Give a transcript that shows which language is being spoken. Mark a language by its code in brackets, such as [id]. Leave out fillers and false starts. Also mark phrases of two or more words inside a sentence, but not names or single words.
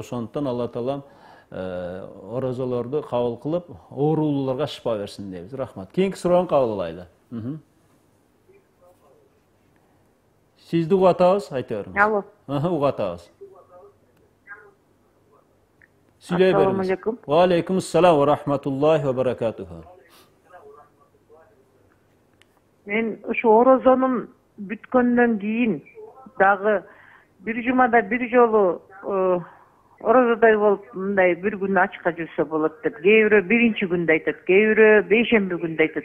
[ky] Ошондуктан Алла Таалам орозолорду кабыл кылып, оорулууларга шифа берсин дейбиз. Рахмат. Кийинки суроону кабыл алайлы. Сизди угуп атабыз, айта бериңиз. Алло. Угуп атабыз. Сүйлөй бериңиз. [ar] السلام عليكم. وعليكم السلام ورحمة الله وبركاته. [ky] Мен ушу орозонун бүткөндөн кийин дагы бир жумада бир жолу орозодай болуп мындай бир күн ачыкка жүрсө болот деп. Кээ бирөө биринчи күндө айтат, кээ бирөө бейшемби күндө айтат.